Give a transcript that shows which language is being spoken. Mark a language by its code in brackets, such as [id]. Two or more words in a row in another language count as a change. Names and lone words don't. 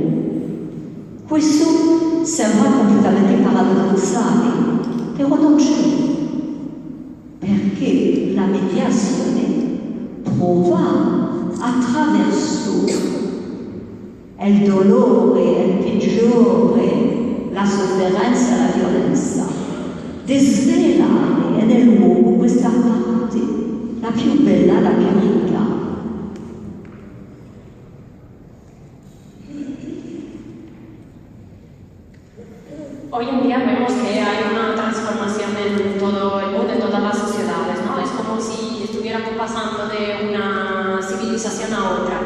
[it] Questo sembra completamente paradossale, però non c'è, perché la mediazione prova attraverso il dolore, il peggiore, la sofferenza, la violenza, di svelare nell'uomo questa parte, la più bella, la più ricca. [es] Hoy en día vemos que hay una transformación en todo el mundo, en todas las sociedades, ¿no? Es como si estuviéramos pasando de una civilización a otra.